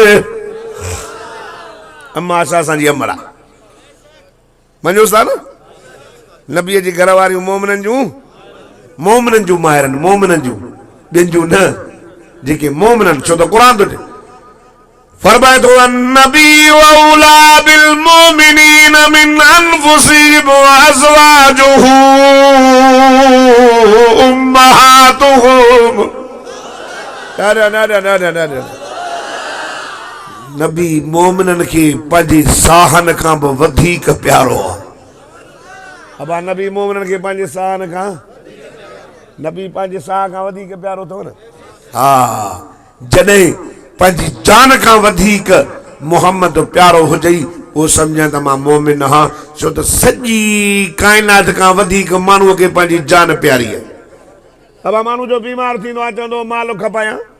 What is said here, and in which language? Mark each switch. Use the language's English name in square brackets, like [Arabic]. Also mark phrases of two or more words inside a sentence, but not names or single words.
[Sindhi] अम्मा आशा असांजी अमड़ आहे मञोस था न नबीअ जी घर वारियूं मोमिनन जूं माहिरनि मोमिनन जूं ॿियनि जूं न जेके मोमिनन छो त क़ुरान थो फरमाए थो [Arabic] النبي أولى بالمؤمنين من أنفسهم وأزواجه [Sindhi] उम्महातुहुम नबी मोमिनन खे पंहिंजे साहन खां बि वधीक प्यारो आहे अब नबी मोमिनन खे पंहिंजे साहन खां नबी पंहिंजे साह खां वधीक प्यारो अथव न हा जॾहिं पंहिंजी जान खां वधीक मोहम्मद प्यारो हुजई वो सम्झां त मां मोमिन आहियां छो त सॼी काइनात खां वधीक माण्हूअ खे पंहिंजी जान प्यारी आहे अब माण्हू जो बीमार थींदो आहे चवंदो माल खपायां